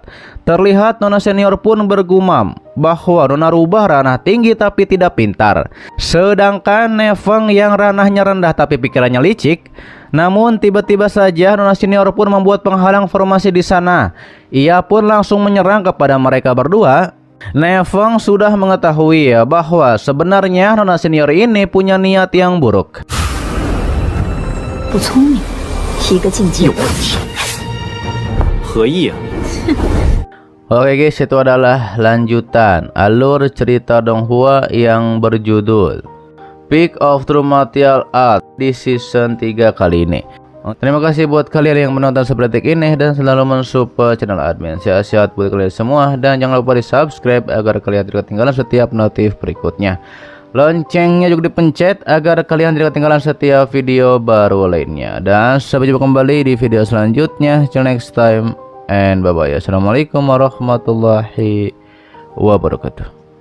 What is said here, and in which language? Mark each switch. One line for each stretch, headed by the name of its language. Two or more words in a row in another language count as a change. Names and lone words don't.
Indonesian: Terlihat Nona senior pun bergumam bahwa Nona rubah ranah tinggi tapi tidak pintar, sedangkan Neveng yang ranahnya rendah tapi pikirannya licik. Namun tiba-tiba saja Nona senior pun membuat penghalang formasi di sana. Ia pun langsung menyerang kepada mereka berdua. Nefeng sudah mengetahui ya bahwa sebenarnya nona senior ini punya niat yang buruk.
Chinese: 不聪明，一个境界有。问题，何意啊？
Indonesian: Oke guys, itu adalah lanjutan alur cerita Donghua yang berjudul Peak of True Martial Art di season 3 kali ini. Terima kasih buat kalian yang menonton seperti ini dan selalu mensupport channel admin. Sehat-sehat buat kalian semua dan jangan lupa di subscribe agar kalian tidak ketinggalan setiap notif berikutnya. Loncengnya juga dipencet agar kalian tidak ketinggalan setiap video baru lainnya. Dan sampai jumpa kembali di video selanjutnya.
English: Till next time and bye bye.
Arabic: السلام عليكم ورحمة الله وبركاته.